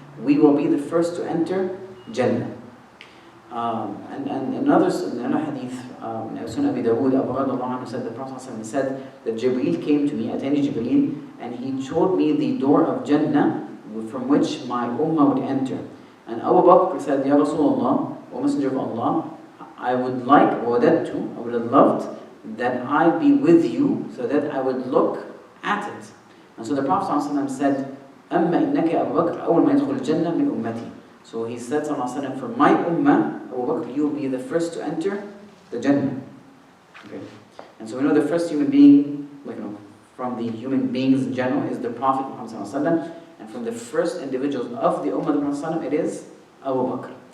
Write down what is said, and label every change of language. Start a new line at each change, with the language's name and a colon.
English: We will be the first to enter Jannah. And another hadith, Sunan Abi Dawud, Abu Hurairah said, the Prophet said that Jibreel came to me, Atani Jibreel, and he showed me the door of Jannah from which my ummah would enter. And Abu Bakr said, Ya Rasulullah, O Messenger of Allah, I would have loved that I be with you so that I would look at it. And so the Prophet ﷺ said,
Arabic: أَمَّا إِنَّكَ أَبُو بَكْرَ أَوَّلُ مَا يَدْخُلُ الْجَنَّةَ مِنْ أُمَّتِي.
English: So he said, ﷺ, for my ummah, Abu Bakr, you will be the first to enter the Jannah. Okay. And so we know the first human being, from the human beings in general, is the Prophet Muhammad ﷺ, and from the first individuals of the ummah of the Prophet ﷺ, it is Abu Bakr.